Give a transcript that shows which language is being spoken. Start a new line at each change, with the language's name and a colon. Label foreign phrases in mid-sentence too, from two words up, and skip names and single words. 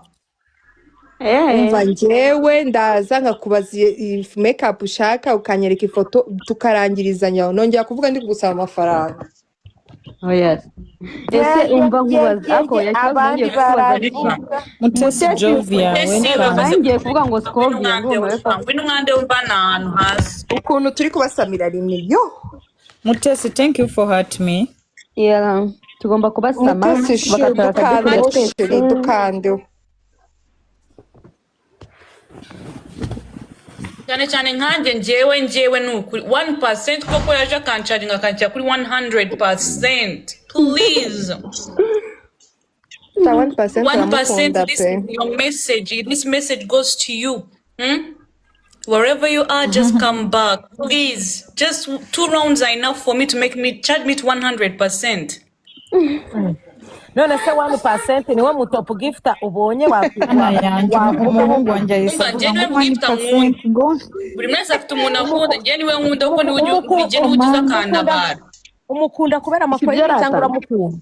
Kinyarwanda: umva njyewe ndaza nkakubaza makeup ushaka ukanyereka ifoto tukarangirizanya nongera kuvuga ndi kugusaba amafaranga ese umva nkubaza ako abandi kubaza Mutesi Jovia ngiye kuvuga ngo Scovia n'umwande w'ubana ahantu hasi ukuntu turi kubasamira rimwe yo
English: Mutesi thank you for hurt me
Kinyarwanda: tugomba kubasama dukande cyane nkanjye njyewe nukuri 1% koko yaje akancaringa akanshyira kuri 100%.
English: Please 1% this is your message. This message goes to you. Wherever you are, just come back. Please. Just 2 rounds are enough for me to charge me to 100%.
Kinyarwanda: none se 1% niwe mu top gifter ubonye umuhungu wanjye yisaga buri mwese afite umuntu akunda njye niwe nkunda kuko niwe ujye ugiza akandabara umukunda kubera amakoye cyangwa uramukunda